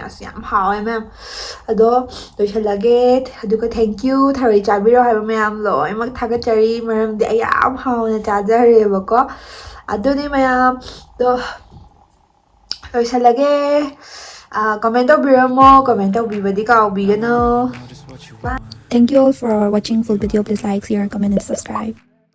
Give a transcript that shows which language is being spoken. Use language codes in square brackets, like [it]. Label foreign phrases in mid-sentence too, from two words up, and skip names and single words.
[mni] ꯑꯁ ꯌꯥꯝ ꯍꯥꯎꯋꯦ ꯃꯌꯥꯝ. ꯑꯗꯣ ꯂꯣꯏꯁꯜꯂꯒꯦ. ꯑꯗꯨꯒ ꯊꯦꯡꯀ꯭ꯌꯨ ꯊꯔꯣꯏ ꯆꯥꯕꯤꯔꯣ ꯍꯥꯏꯕ ꯃꯌꯥꯝ ꯂꯣꯏꯅꯃꯛ ꯊꯥꯒꯠꯆꯔꯤ. ꯃꯔꯝꯗꯤ ꯑꯩ ꯌꯥꯝ ꯍꯥꯎꯅ ꯆꯥꯖꯔꯦꯕꯀꯣ. ꯑꯗꯨꯅꯤ ꯃꯌꯥꯝ. ꯑꯗꯣ ꯂꯣꯏꯁꯜꯂꯒꯦ. ꯀꯃꯦꯟ ꯇꯧꯕꯤꯔꯝꯃꯣ. ꯀꯃꯦꯟ ꯇꯧꯕꯤꯕꯗꯤ ꯀꯥꯎꯕꯤꯒꯅꯨ. [en] Thank you all for watching full video. Please like, share, comment and subscribe.